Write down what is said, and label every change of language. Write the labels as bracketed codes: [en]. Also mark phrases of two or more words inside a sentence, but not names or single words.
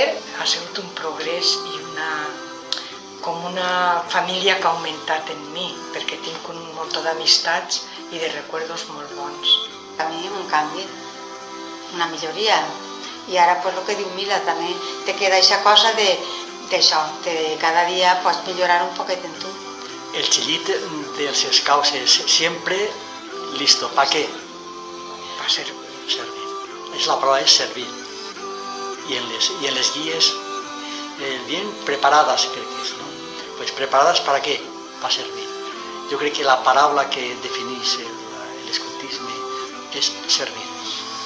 [ca] Ha sigut un progrés i com una família que ha augmentat en mi, perquè tinc un munt d'amistats i de recuerdos molt bons. A mi un canvi, una milloria. I ara, pues, el que diu Mila, també te queda aquesta cosa d'això, de cada dia pots millorar un poquet en tu. El xillit dels scouts és sempre listo. [es] ¿Para qué? [ca] Va servir. Servir. La paraula és servir. [es] Y en les guías bien preparadas, creo que es, ¿no? Pues preparadas ¿para qué? Para servir. Yo creo que la [ca] paraula que definís [es] el escoltisme és servir.